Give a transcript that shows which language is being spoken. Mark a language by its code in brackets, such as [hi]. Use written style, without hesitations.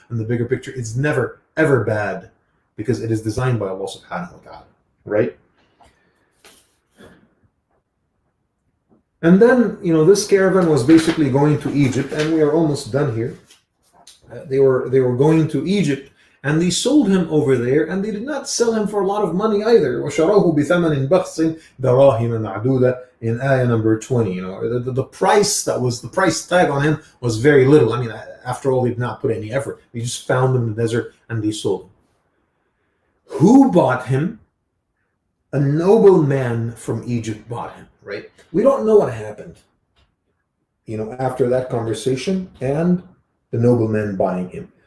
[en] And the bigger picture is never, ever bad because it is designed by Allah subhanahu wa ta'ala. Right? And then, this caravan was basically going to Egypt, and we are almost done here. They were going to Egypt, and they sold him over there, and they did not sell him for a lot of money either. [ar] وَشَرَوْهُ بِثَمَنٍ بَخْسٍ دَرَاهِمَ مَعْدُودَةٍ [en] in ayah number 20. The price the price tag on him was very little. I mean, after all, they did not put any effort. They just found him in the desert and they sold him. Who bought him? A noble man from Egypt bought him, right? We don't know what happened, after that conversation and the nobleman buying him.